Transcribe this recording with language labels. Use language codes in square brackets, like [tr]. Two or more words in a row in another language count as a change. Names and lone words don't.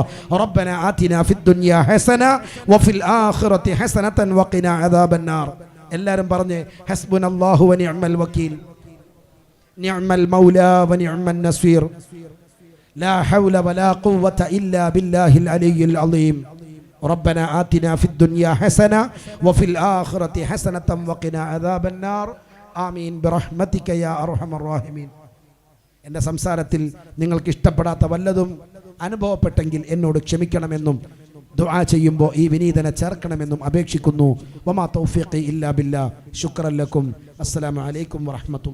[ar] ربنا آتنا في الدنيا حسنة وفي الآخرة حسنة وقنا عذاب النار. [ml] എല്ലാവരും പറഞ്ഞേ, [ar] حسبنا الله ونعم الوكيل نعم المولى ونعم النصير لا حول ولا قوة إلا بالله العلي العظيم. ربنا آتنا في الدنيا حسنة وفي الآخرة حسنة وقنا عذاب النار آمين برحمتك يا أرحم الراحمين. [ml] എൻ്റെ സംസാരത്തിൽ നിങ്ങൾക്ക് ഇഷ്ടപ്പെടാത്ത വല്ലതും അനുഭവപ്പെട്ടെങ്കിൽ എന്നോട് ക്ഷമിക്കണമെന്നും ദുആ ചെയ്യുമ്പോൾ ഈ വിനീതനെ ചേർക്കണമെന്നും അപേക്ഷിക്കുന്നു. [ar] وما توفيقي إلا بالله. شكرا لكم. السلام عليكم ورحمة الله.